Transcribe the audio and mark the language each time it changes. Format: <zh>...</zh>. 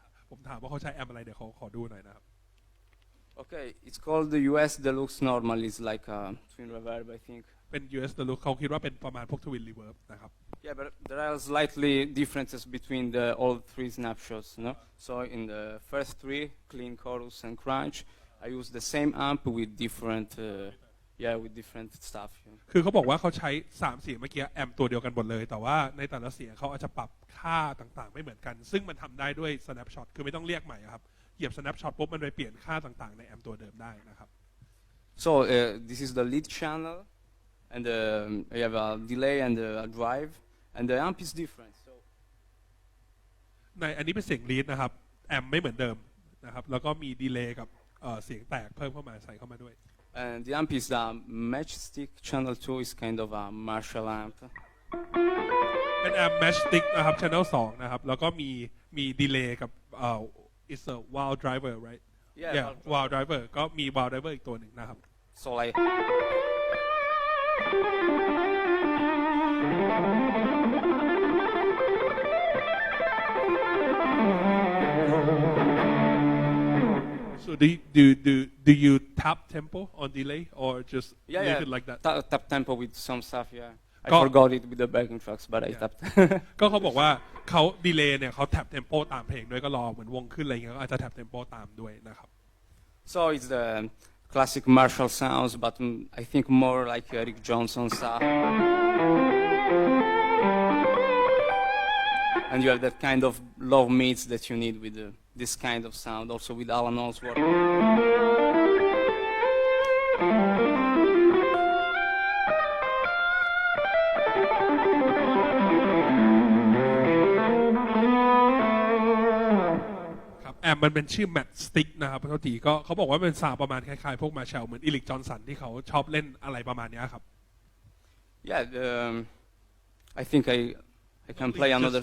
<th>ผมถามว่าเขาใช้แอมป์อะไรเดี๋ยวเขาขอดูหน่อยนะครับ</th> <en>Okay, it's called the US Deluxe Normal. It's like a twin reverb, I think.</en> <th>เป็น US Deluxe เขาคิดว่าเป็นประมาณพวก Twin Reverb นะครับ</th> <en>Yeah, but there are slightly differences between the all three snapshots, no? So in the first three, clean chorus and crunch, I use the same amp with different, with different stuff. Yeah.</en> <th>คือเขาบอกว่าเขาใช้3เสียงเมื่อกี้แอมป์ตัวเดียวกันหมดเลยแต่ว่าในแต่ละเสียงเขาอาจจะปรับค่าต่างๆไม่เหมือนกันซึ่งมันทำได้ด้วย snapshot คือไม่ต้องเรียกใหม่ครับเหยียบ snapshot ปุ๊บมันไปเปลี่ยนค่าต่างๆในแอมป์ตัวเดิมได้นะครับ</th> <en>So this is the lead channel, and I have a delay and a drive, and the amp is different. So</en> <th>ในอันนี้เป็นเสียงลีดนะครับแอมป์ไม่เหมือนเดิมนะครับแล้วก็มีดีเลย์กับเสียงแตกเพิ่มเข้ามาใส่เข้ามาด้วย</th> <en>and the amp is the Matchstick Channel 2 is kind of a Marshall amp.</en> <th>เป็นแอมป์ Matchstick นะครับ Channel 2นะครับแล้วก็มีดีเลย์กับ</th> <en>it's a wow driver right Yeah,</en> <th>wow driver ก็มี wow driver อีกตัวหนึ่งนะครับ</th> <en>So like. So do you tap tempo on delay or just leave it like that? Tap tempo with some stuff. Yeah, I Go- forgot it with the backing tracks, but I tapped.</en> <th>ก็เขาบอกว่าเขาดีเลย์เนี่ยเขาแท็บเทมโปตามเพลงด้วยก็รอเหมือนวงขึ้นอะไรเงี้ยก็อาจจะแท็บเทมโปตามด้วยนะครับ</th> <en>So it's the classic Marshall sounds, but I think more like Eric Johnson stuff. And you have that kind of low mids that you need with this kind of sound, also with Alan Allsworth.</en> <th>ครับแอมมันเป็นชื่อ Matchstick นะครับเท่าที่ก็เขาบอกว่าเป็นซาวด์ประมาณคล้ายๆพวกมาแชลเหมือนอีลิกจอห์นสันที่เขาชอบเล่นอะไรประมาณเนี้ยครับ</th> <en>Yeah, I think I can play another</en>